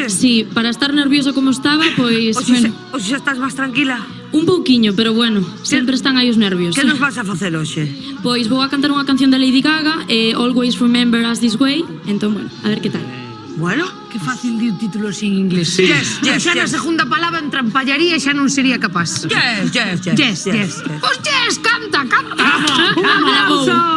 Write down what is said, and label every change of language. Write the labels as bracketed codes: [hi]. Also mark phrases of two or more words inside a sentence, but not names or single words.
[gl] Sí, para estar nerviosa como estaba, pois... Oxe, xa estás máis tranquila? Un pouquiño, pero bueno, sempre están aí os nervios. Que nos vas a facer hoxe? Pois vou a cantar unha canción da Lady Gaga, Always Remember Us This Way, entón, bueno, a ver que tal. Bueno, Que fácil di o título sin inglés. Sí. [en] Yes, yes, [gl] Xa na [en] yes. [gl] segunda palabra entrampallaría e xa non sería capaz. [en] Yes, yes, yes. Yes, yes. [gl] Pois yes, canta, canta. Un aplauso.